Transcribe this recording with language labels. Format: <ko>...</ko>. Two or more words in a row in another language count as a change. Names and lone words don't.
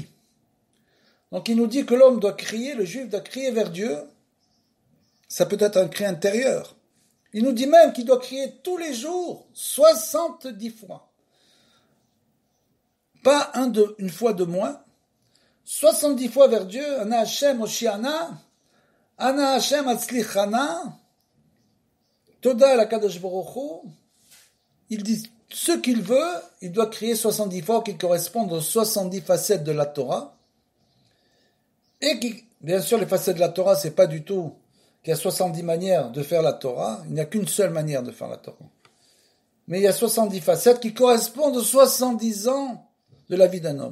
<fr>Donc il nous dit que l'homme doit crier, le juif doit crier vers Dieu. Ça peut être un cri intérieur. Il nous dit même qu'il doit crier tous les jours, 70 fois. Pas une fois de moins. 70 fois vers Dieu.</fr> <he>אנא השם הושיענא, אנא השם הצליחנא, תודה לקדוש ברוך הוא.</he> <fr>Il dit ce qu'il veut, il doit crier 70 fois qui correspondent aux 70 facettes de la Torah. Et qui, bien sûr, les facettes de la Torah, c'est pas du tout qu'il y a 70 manières de faire la Torah. Il n'y a qu'une seule manière de faire la Torah. Mais il y a 70 facettes qui correspondent aux 70 ans de la vie d'un homme.</fr>